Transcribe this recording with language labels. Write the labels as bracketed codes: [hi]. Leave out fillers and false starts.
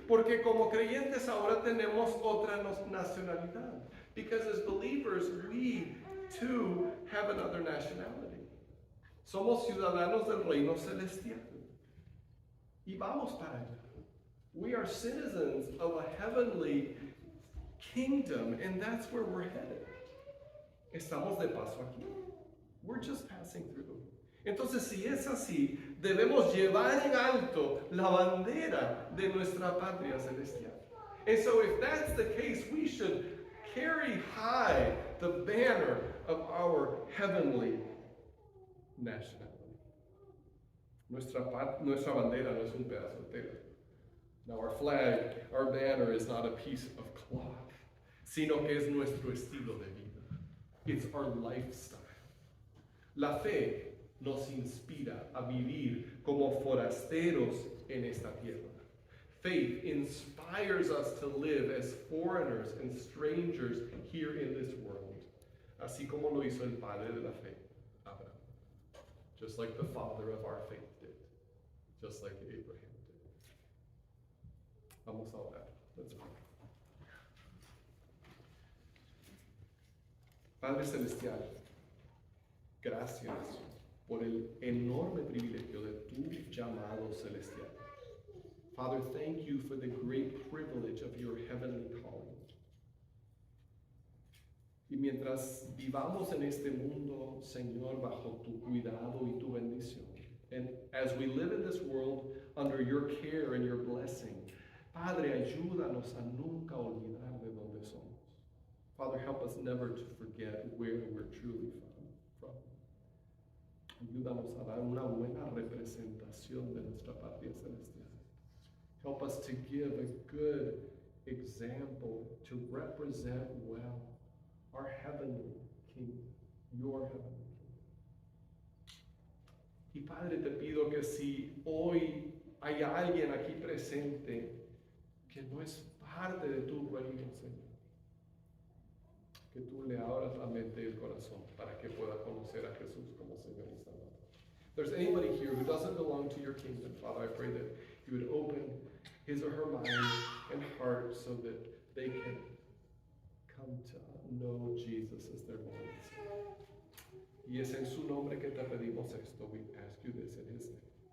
[es] Porque como creyentes ahora tenemos otra nacionalidad. [en] Because as believers, we too have another nationality. [es] Somos ciudadanos del reino celestial. Y vamos para allá. [en] We are citizens of a heavenly kingdom, and that's where we're headed. [es] Estamos de paso aquí. [en] We're just passing through. [es] Entonces, si es así, debemos llevar en alto la bandera de nuestra patria celestial. [en] And so if that's the case, we should carry high the banner of our heavenly nationality. [es] Nuestra bandera no es un pedazo de tela. [en] Now our flag, our banner is not a piece of cloth, [es] sino que es nuestro estilo de vida. [en] It's our lifestyle. [es] La fe nos inspira a vivir como forasteros en esta tierra. [en] Faith inspires us to live as foreigners and strangers here in this world, [es] así como lo hizo el padre de la fe, Abraham. [en] Just like the father of our faith did, just like Abraham did. [es] Vamos a orar. [en] Let's pray. [es] Padre Celestial, gracias por el enorme privilegio de tu llamado celestial. [en] Father, thank you for the great privilege of your heavenly calling. [es] Y mientras vivamos en este mundo, Señor, bajo tu cuidado y tu bendición, [en] and as we live in this world under your care and your blessing, [es] Padre, ayúdanos a nunca olvidar de dónde somos. [en] Father, help us never to forget where we're truly from. [es] Ayúdanos a dar una buena representación de nuestra patria celestial. [en] Help us to give a good example to represent well our heavenly King, your heavenly King. [es] Y Padre, te pido que si hoy hay alguien aquí presente que no es parte de tu reino, Señor, que tú le abras la mente y el corazón para que pueda conocer a Jesús como Señor y Salvador. [en] If there's anybody here who doesn't belong to your kingdom, Father, I pray that you would open his or her mind and heart so that they can come to know Jesus as their Lord and Savior. [es] Y es en su nombre que te pedimos esto. [en] We ask you this in his name.